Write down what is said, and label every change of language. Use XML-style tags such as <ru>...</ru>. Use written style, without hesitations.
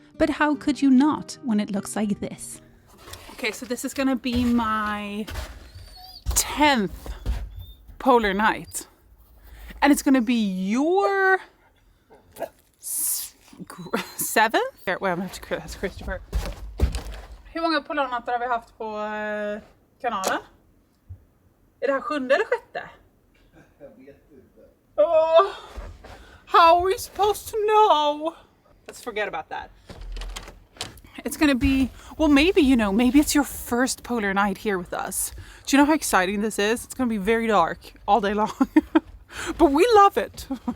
<en>But how could you not when it looks like this? Okay, so this is gonna be my 10th polar night. And it's gonna be your 7th? Wait, I'm gonna have to ask Christoffer.</en> <sv>Hur många polarnatter har vi haft på kanalen? Är det här 7:e eller 6:e? Jag vet inte.</sv> <en>Oh, how are we supposed to know? Let's forget about that. It's gonna be, well, maybe, you know, maybe it's your first polar night here with us. Do you know how exciting this is? It's gonna be very dark all day long. But we love it.</en>